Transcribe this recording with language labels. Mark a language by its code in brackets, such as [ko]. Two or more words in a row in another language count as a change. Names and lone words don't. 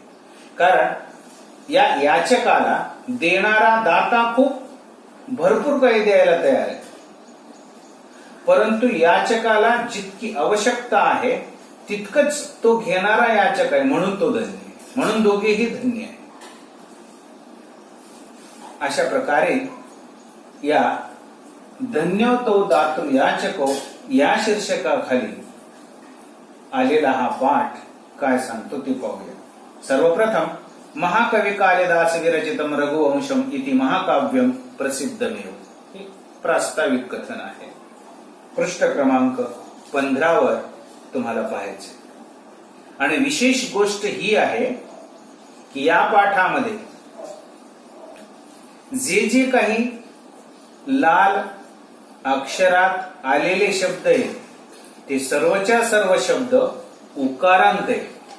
[mr] कारण या याचकाला देणारा दाता खूप भरपूर काही द्यायला तयार आहे, परंतु याचकाला जितकी आवश्यकता आहे तितकंच तो घेणारा याचक आहे, म्हणून तो धन्य आहे. म्हणून दोघेही धन्य आहे. अशा प्रकारे या [sa] धन्यो तौ दातृयाचको [mr] या शीर्षकाखाली आलेला हा पाठ काय सांगतो ते पाहूया. [sa] सर्वप्रथम महाकवी कालिदास विरचितम रघुवंशम इति महाकाव्यम प्रसिद्धमेव [mr] हे प्रास्ताविक कथन आहे. पृष्ठ क्रमांक 15 वर तुम्हाला पाहायचे. आणि विशेष गोष्ट ही आहे की या पाठामध्ये जे काही लाल अक्षरात आलेले शब्द आहेत ते सर्वच्या सर्व शब्द उकारांत आहे.